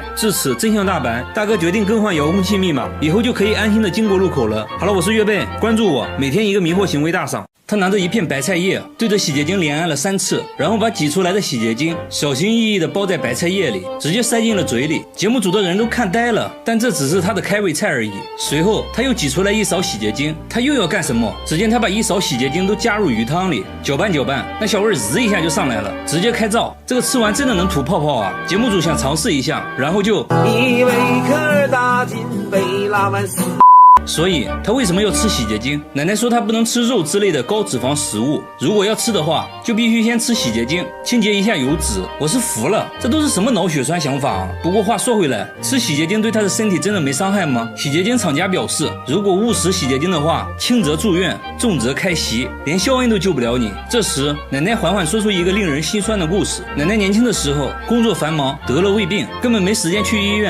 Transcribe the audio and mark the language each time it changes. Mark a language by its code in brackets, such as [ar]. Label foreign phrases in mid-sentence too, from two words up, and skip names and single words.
[zh] 至此真相大白，大哥決定更換遙控器密碼，以後就可以安心的經過路口了。好了，我是月貝，關注我，每天一個迷惑行為大賞。他拿着一片白菜葉，對着洗潔精連按了3次，然後把擠出來的洗潔精小心翼翼地包在白菜葉裡，直接塞進了嘴裡。節目組的人都看呆了，但這只是他的開胃菜而已。隨後他又擠出來一勺洗潔精，他又要幹什麼？只見他把一勺洗潔精都加入魚湯裡，攪拌攪拌，那小味滋一下就上來了，直接開灶。這個吃完真的能吐泡泡啊！節目組想嘗試一下，然後就一杯可打进杯拉满死。所以他為什麼要吃洗潔精？奶奶說他不能吃肉之類的高脂肪食物，如果要吃的話，就必須先吃洗潔精，清潔一下油脂。我是服了，這都是什麼腦血栓想法啊？不過話說回來，吃洗潔精對他的身體真的沒傷害嗎？洗潔精廠家表示，如果誤食洗潔精的話，輕則住院，重則開席，連肖恩都救不了你。這時奶奶緩緩說出一個令人心酸的故事。奶奶年輕的時候工作繁忙，得了胃病，根本沒時間去醫院。